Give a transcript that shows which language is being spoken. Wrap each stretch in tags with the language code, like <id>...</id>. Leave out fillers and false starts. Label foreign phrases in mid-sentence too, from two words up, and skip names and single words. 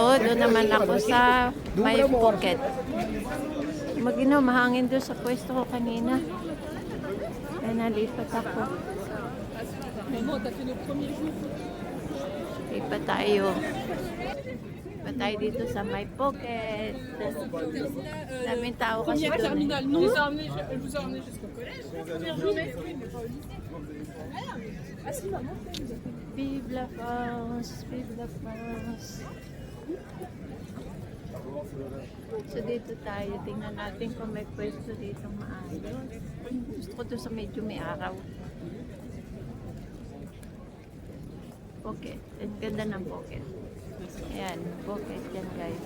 <tl>Doon naman ako sa may pocket. Maginaw, mahangin doon sa pwesto ko kanina. Ay nalipat ako. Lipat tayo. Lipat tayo dito sa my pocket. Daming tao kasi</tl> <fr>Première</fr> <tl>doon.</tl> <fr>terminale, non, elle vous a ramené jusqu'au collège. Vive la France, vive la France.</fr> <tl>So dito tayo, tingnan natin kung may pwesto dito maayos. Gusto ko doon sa medyo may araw. Pocket. Ang ganda ng pocket. Ayan, pocket yan guys.</tl>